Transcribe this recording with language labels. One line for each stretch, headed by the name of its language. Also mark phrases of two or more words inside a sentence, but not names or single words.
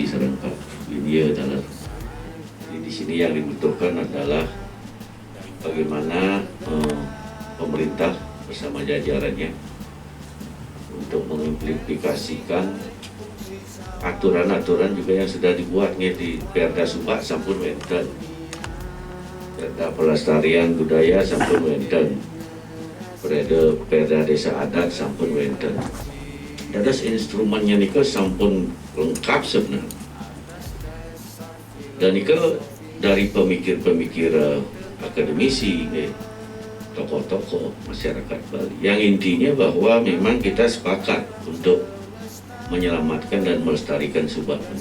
Indonesian: dengan Pak Winio dalam di sini yang dibutuhkan adalah bagaimana pemerintah bersama jajarannya untuk mengimplementasikan aturan-aturan juga yang sudah dibuatnya di Perda Subak
Balinese: sampun wenten,
Indonesian: Perda Pelestarian Budaya
Balinese: sampun wenten,
Indonesian: Perda Desa Adat
Balinese: sampun wenten.
Indonesian: Dadas instrumennya
Balinese: nika sampun
Indonesian: lengkap sebenarnya. Dan nika dari pemikir-pemikir akademisi, tokoh-tokoh masyarakat Bali. Yang intinya bahwa memang kita sepakat untuk menyelamatkan dan melestarikan subak.